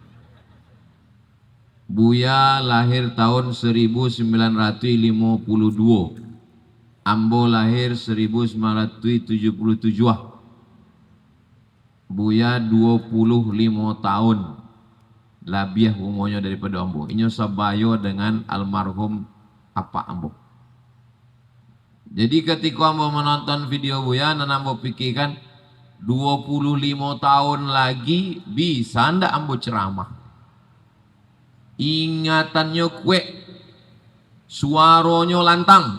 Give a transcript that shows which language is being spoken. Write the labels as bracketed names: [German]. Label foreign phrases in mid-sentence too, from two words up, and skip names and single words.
[Minangkabau] Buya lahir tahun 1952. Ambo lahir 1977. Buya 25 tahun labiah umurnya daripada ambo. Inyo sabayo dengan almarhum apa ambo. Jadi ketika ambo menonton video Buya, dan ambo pikirkan 25 tahun lagi bisa ndak ambo ceramah. Ingatannya kue, suaranya lantang.